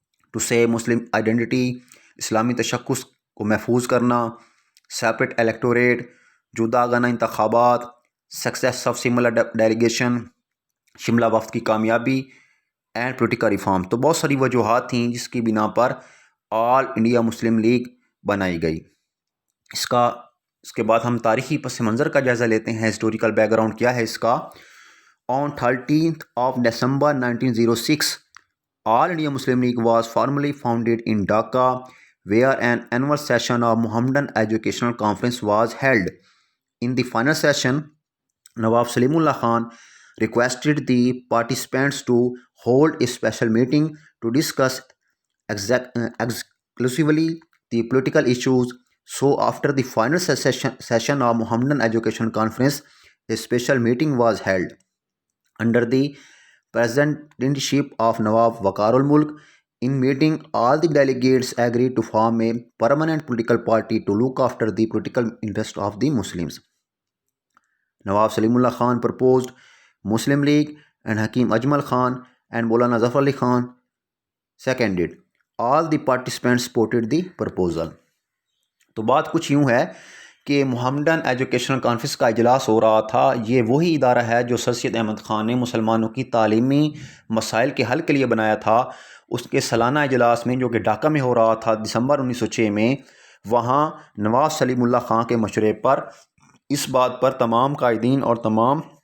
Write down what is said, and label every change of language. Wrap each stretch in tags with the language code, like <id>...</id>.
<en>to save Muslim identity,</en> <ur>اسلامی تشخص کو محفوظ کرنا،</ur> <en>separate electorate,</en> <ur>جداگانہ انتخابات،</ur> <en>success of Simla delegation,</en> <ur>Shimla وفد کی کامیابی،</ur> <en>And political reform.</en> <ur>تو بہت ساری وجوہات تھیں جس کی بنا پر آل انڈیا مسلم لیگ بنائی گئی۔ اس کے بعد ہم تاریخی پس منظر کا جائزہ لیتے ہیں، ہسٹوریکل بیک گراؤنڈ کیا ہے اس کا۔</ur> <en>On 13th of December 1906 All India Muslim League was formally founded in Dhaka where an annual session of Mohammedan Educational Conference was held. In the final session, Nawab Salimullah Khan requested the participants to hold a special meeting to discuss exclusively the political issues. So after the final session of Mohammedan Education Conference, a special meeting was held under the presidentship of Nawab Waqarul Mulk. In meeting, all the delegates agreed to form a permanent political party to look after the political interest of the Muslims. Nawab Salimullah Khan proposed Muslim League and Hakim Ajmal Khan and Maulana Zafar Ali Khan seconded. All the participants supported the proposal.</en> <ur>تو بات کچھ یوں ہے کہ محمدن educational conference کا اجلاس ہو رہا تھا۔ یہ وہی ادارہ ہے جو سر سید احمد خان نے مسلمانوں کی تعلیمی مسائل کے حل کے لیے بنایا تھا۔ اس کے سالانہ اجلاس میں جو کہ ڈھاکہ میں ہو رہا تھا دسمبر 1906 میں، وہاں نواب سلیم اللہ خان کے مشورے پر اس بات پر تمام قائدین اور تمام</ur>